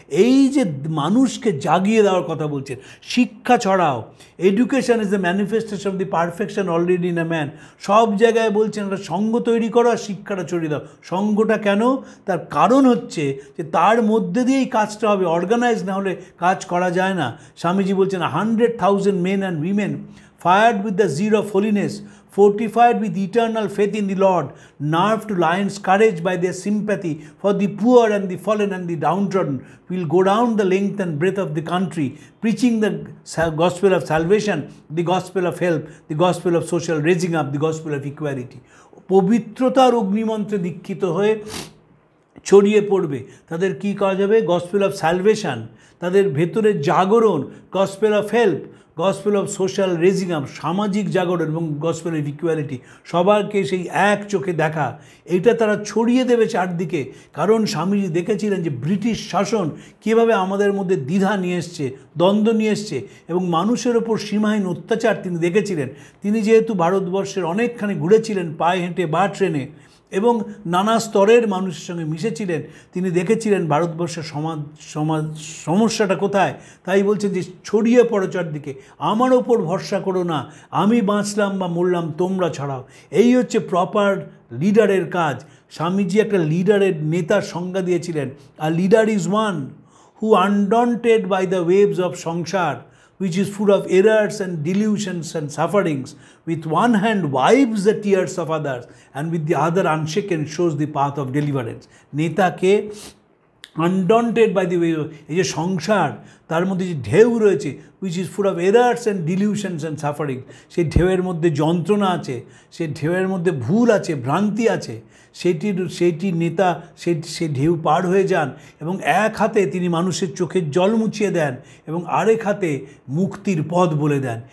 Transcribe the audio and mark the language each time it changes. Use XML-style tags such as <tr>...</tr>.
<bn>এই যে মানুষকে জাগিয়ে দেওয়ার কথা বলছেন, শিক্ষা ছড়াও,</bn> <en>Education is the manifestation of the perfection already in a man.</en> <bn>সব জায়গায় বলছেন একটা সঙ্গ তৈরি করো আর শিক্ষাটা ছড়িয়ে দাও। সঙ্গটা কেন? তার কারণ হচ্ছে যে তার মধ্যে দিয়েই কাজটা হবে, অর্গানাইজ না হলে কাজ করা যায় না। স্বামীজি বলছেন</bn> <en>100,000 men and women fired with the zeal of holiness, fortified with eternal faith in the Lord, nerved to lions' courage by their sympathy for the poor and the fallen and the downtrodden, will go down the length and breadth of the country, preaching the gospel of salvation, the gospel of help, the gospel of social raising up, the gospel of equality.</en> <bn>পবিত্রতার অগ্নিমন্ত্রে দীক্ষিত হয়ে ছড়িয়ে পড়বে। তাদের কি করা যাবে?</bn> <en>gospel of salvation,</en> <bn>তাদের ভেতরের জাগরণ,</bn> <en>gospel of help, gospel of social raising up,</en> <bn>সামাজিক জাগরণ, এবং</bn> <en>gospel of equality,</en> <bn>সবাইকে সেই এক চোখে দেখা, এটা তারা ছড়িয়ে দেবে চারদিকে। কারণ স্বামীজি দেখেছিলেন যে ব্রিটিশ শাসন কীভাবে আমাদের মধ্যে দ্বিধা নিয়ে এসছে, দ্বন্দ্ব নিয়ে এসছে, এবং মানুষের ওপর সীমাহীন অত্যাচার তিনি দেখেছিলেন। তিনি যেহেতু ভারতবর্ষের অনেকখানি ঘুরেছিলেন পায়ে হেঁটে বা ট্রেনে, এবং নানা স্তরের মানুষের সঙ্গে মিশেছিলেন, তিনি দেখেছিলেন ভারতবর্ষের সমস্যাটা কোথায়। তাই বলছেন যে ছড়িয়ে পড়ো চারদিকে, আমার ওপর ভরসা করো না, আমি বাঁচলাম বা মরলাম তোমরা ছড়াও। এই হচ্ছে প্রপার লিডারের কাজ। স্বামীজি একটা লিডারের নেতার সংজ্ঞা দিয়েছিলেন,</bn> <en>আর leader is one who undaunted by the waves of samsara, which is full of errors and delusions and sufferings, with one hand wipes the tears of others and with the other unshaken shows the path of deliverance.</en> <bn>নেতাকে</bn> <en>undaunted by the way,</en> <bn>এই যে সংসার, তার মধ্যে যে ঢেউ রয়েছে,</bn> <en>which is full of errors and delusions and suffering,</en> <bn>সেই ঢেউয়ের মধ্যে যন্ত্রণা আছে, সেই ঢেউয়ের মধ্যে ভুল আছে, ভ্রান্তি আছে, সেইটি নেতা সে ঢেউ পার হয়ে যান, এবং এক হাতে তিনি মানুষের চোখের জল মুছিয়ে দেন এবং আরেক হাতে মুক্তির পথ বলে দেন।</bn>